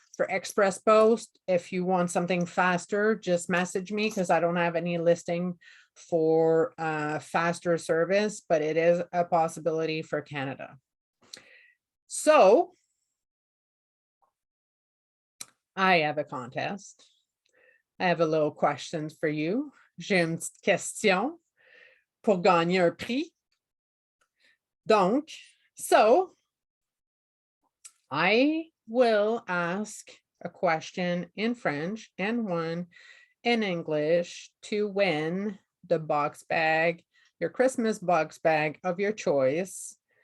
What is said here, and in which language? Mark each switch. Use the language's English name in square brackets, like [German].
[English] For express post, if you want something faster, just message me because I don't have any listing for faster service, but it is a possibility for Canada. So I have a contest. I have a little question for you. [French] J'ai une petite question pour gagner un prix. [English] Donc, so I will ask a question in French and one in English to win the box bag, your Christmas box bag of your choice.